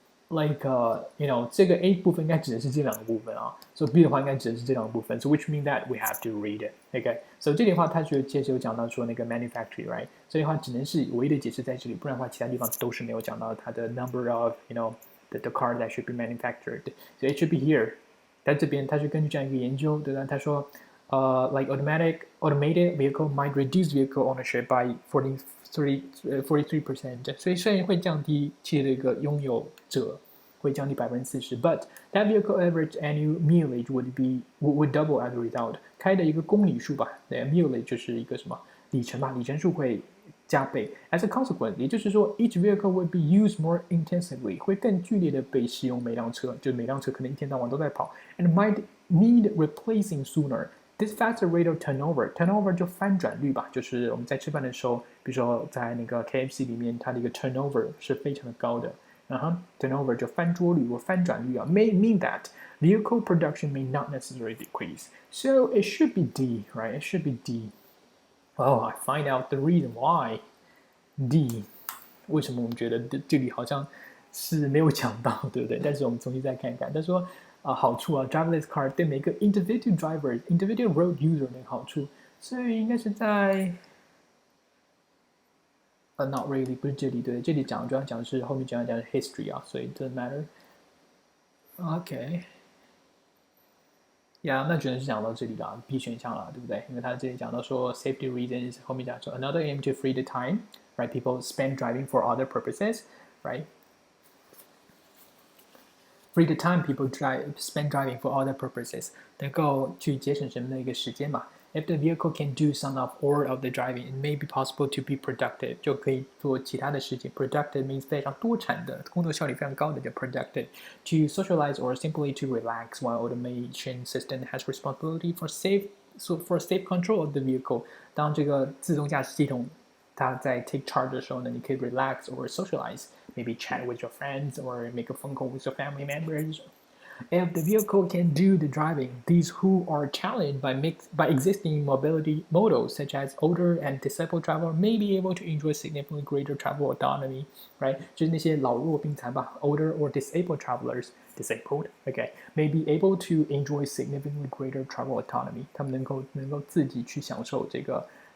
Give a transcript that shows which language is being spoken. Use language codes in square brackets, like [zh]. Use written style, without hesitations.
[zh] Like这个 A 部分应该指的是这两个部分啊 ，so B 的话应该指的是这两个部分 ， [en] so which mean that we have to read it， [zh] OK，so 这里的话它就接着有讲到说那个 manufacturing，right， 所以的话只能是唯一的解释在这里，不然的话其他地方都是没有讲到它的 number of the car that should be manufactured， [en] so it should be here， [zh] 在这边它是根据这样一个研究，对吧？ [en] 他说like automated vehicle might reduce vehicle ownership by 43%， [zh] 所以虽然会降低汽车的一个拥有者会降低40%， [en] but that vehicle average annual mileage would double as a result。 [zh] 开的一个公里数吧，对 ，mileage 就是一个什么里程吧，里程数会加倍。 As a consequence， 也就是说 ， [en] each vehicle would be used more intensively， [zh] 会更剧烈的被使用每辆车，就每辆车可能一天到晚都在跑 ， [en] and might need replacing sooner。This faster rate of turnover [zh] 就翻转率吧，就是我们在吃饭的时候，比如说在那个 KFC 里面，它的一个 turnover 是非常的高的。 [en] turnover [zh] 就翻桌率或翻转率啊 [en] ，may mean that vehicle production may not necessarily decrease. So it should be D, right? It should be D. Oh, I find out the reason why. D. [zh] 为什么我们觉得这里好像是没有讲到，对不对？但是我们重新再看看，他说。好处啊 ，driverless car 对每个 individual driver、individual road user 的好处，所以应该是在not really 不是这里，对，这里讲主要讲的是后面讲的 history 啊，所以 [en] doesn't matter。 [zh] OK， 那只能是讲到这里了 ，B 选项了，对不对？ [en] 因为他这里讲到说 safety reasons， 后面讲说 another aim to free the time, right? People spend driving for other purposes, right?Free the time people spend driving for other purposes， [zh] 能够去节省什么的一个时间嘛 [en] ？If the vehicle can do some of all of the driving, it may be possible to be productive， [zh] 就可以做其他的事情。 [en] Productive means [zh] 非常多产的，工作效率非常高的叫 productive。 [en] To socialize or simply to relax, while automation system has responsibility for safe control of the vehicle。 [zh] 当这个自动驾驶系统它在 take charge 的时候呢，你可以 relax or socialize。 [en] Maybe chat with your friends or make a phone call with your family members. If the vehicle can do the driving, these who are challenged by existing mobility models, such as older and disabled travelers, may be able to enjoy significantly greater travel autonomy, right? [zh] 就是那些老弱病残吧 [en] older or disabled travelers, may be able to enjoy significantly greater travel autonomy. [zh] 他们能够自己去享受这个。